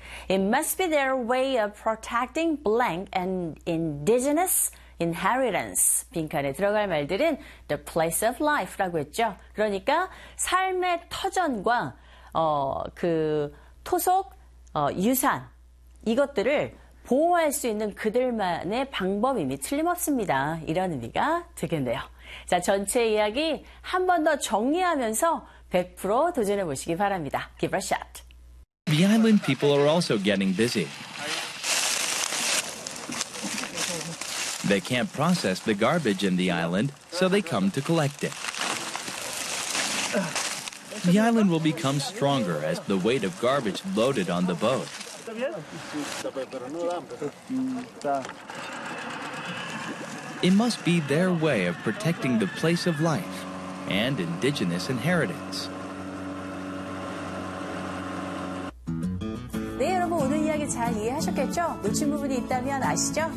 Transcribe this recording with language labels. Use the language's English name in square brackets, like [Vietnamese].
[English] It must be their way of protecting blank and indigenous inheritance. [Korean] 빈칸에 들어갈 말들은 [English] the place of life [Korean] 라고 했죠. 그러니까 삶의 터전과 그 토속, 유산 이것들을 보호할 수 있는 그들만의 방법임이 틀림없습니다. 이런 의미가 되겠네요. 자, 전체 이야기 한 번 더 정리하면서 100% 도전해 보시기 바랍니다. [English] Give a shot. The island people are also getting busy. They can't process the garbage in the island, so they come to collect it. The island will become stronger as the weight of garbage loaded on the boat. It must be their way of protecting the place of life and indigenous inheritance. [Korean] 네, 여러분 오늘 이야기 잘 이해하셨겠죠? 놓친 부분이 있다면 아시죠?